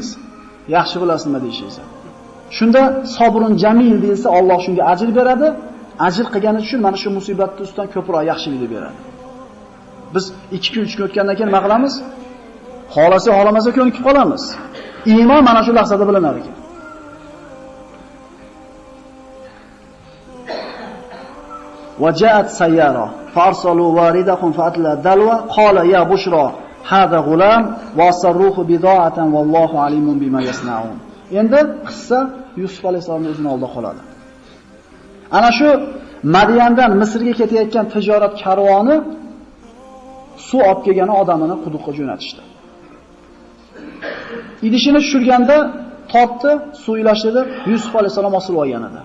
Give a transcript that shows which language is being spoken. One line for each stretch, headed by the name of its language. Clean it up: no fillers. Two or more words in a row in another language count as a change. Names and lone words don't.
Uzbek: Yaxshi bilasiz nima deyishingiz. Shunda
Arabic: صبر جميل
Uzbek: deyilsa, Alloh shunga ajr beradi. Ajr qilgani uchun mana shu musibatni ustidan ko'proq yaxshilikni beradi. Biz 2 kun 3 kun o'tgandan keyin nima qilamiz? Xolasi xolamasa ko'nikib qolamiz. Iymon mana shu lahzada bilinar ekan.
Arabic: وجاءت سيارة فارسلوا واردهم فأتلى دلوى قال يا بشرى هذا غلام وأسروه بضاعة والله عليم بما يصنعون.
Uzbek: Endi qissa Yusuf alayhisolamning o'zining oldida qoladi. Ana shu Madyandan Misrga ketayotgan tijorat karvoni suv olib kelgan odamini quduqqa jo'natishdi. Idishini tushirganda tortdi, suv ilashtirdi, Yusuf alayhisolam osilib olgan edi.